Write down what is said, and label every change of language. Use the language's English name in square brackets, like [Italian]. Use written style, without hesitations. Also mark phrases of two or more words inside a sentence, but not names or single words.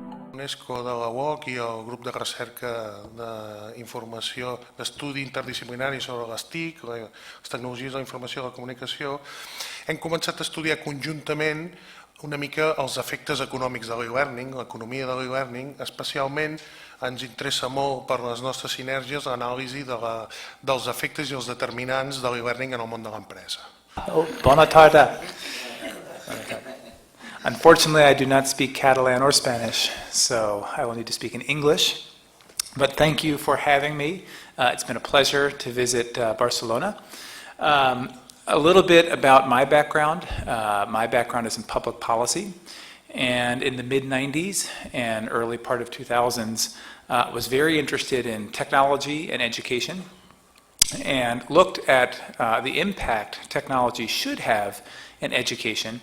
[Catalan] UNESCO de la UOC i el grup de recerca d'informació, d'estudi interdisciplinari sobre les TIC, les tecnologies de la informació i la comunicació, hem començat a estudiar conjuntament una mica els efectes econòmics de l'e-learning, l'economia de l'e-learning. Especialment ens interessa molt per les nostres sinergies l'anàlisi dels efectes i els determinants de l'e-learning en el món de l'empresa. Bona tarda. [English] Unfortunately, I do not speak Catalan or Spanish, so I will need to speak in English. But thank you for having me. It's been a pleasure to visit Barcelona. A little bit about my background. My background is in public policy, and in the mid-90s and early part of 2000s, was very interested in technology and education, and looked at the impact technology should have in education.